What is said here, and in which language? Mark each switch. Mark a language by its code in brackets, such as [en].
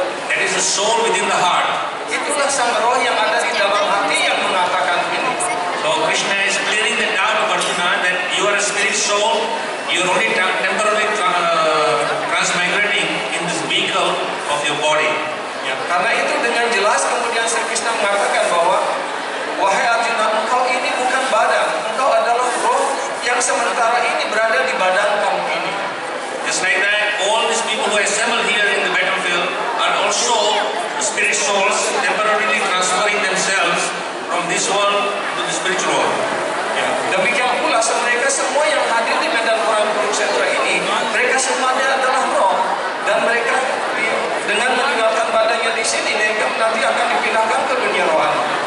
[en] That is the soul within the heart. [id] Itulah sang roh yang ada di dalam hati yang mengatakan ini. [en] So Krishna is clearing the doubt of Arjuna that you are a spirit soul, you are only temporarily transmigrating in this vehicle of your body. [id] Ya, karena itu dengan jelas kemudian Sri Krishna mengatakan bahwa wahai Arjuna, engkau ini bukan badan, engkau adalah roh yang sementara ini berada di badan kamu ini. [en] Just like that, all these people who assemble here in the battlefield are also spirit souls temporarily transferring themselves from this world to the spiritual world. [id] Ya. Demikian pula mereka semua yang hadir di medan perang Kurukshetra ini, mereka semuanya adalah roh dan mereka dengan meninggalkan badannya di sini, mereka nanti akan dipindahkan ke dunia rohani.